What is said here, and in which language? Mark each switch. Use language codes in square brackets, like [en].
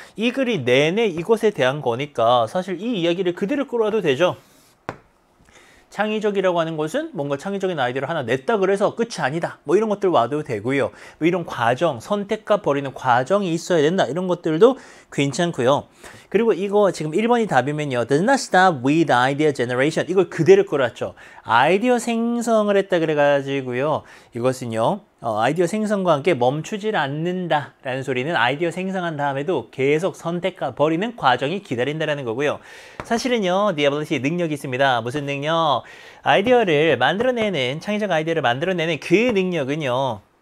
[ko] 이 글이 내내 이것에 대한 거니까 사실 이 이야기를 그대로 끌어와도 되죠. 창의적이라고 하는 것은 뭔가 창의적인 아이디어를 하나 냈다 그래서 끝이 아니다. 뭐 이런 것들 와도 되고요. 뭐 이런 과정, 선택과 버리는 과정이 있어야 된다. 이런 것들도 괜찮고요. 그리고 이거 지금 1번이 답이면요. [en] Does not stop with idea generation. [ko] 이걸 그대로 끌어왔죠. 아이디어 생성을 했다 그래가지고요. 이것은요. 아이디어 생성과 함께 멈추질 않는다라는 소리는 아이디어 생성한 다음에도 계속 선택과 버리는 과정이 기다린다라는 거고요. 사실은요. the ability, 능력이 있습니다. 무슨 능력? 아이디어를 만들어내는, 창의적 아이디어를 만들어내는 그 능력은요.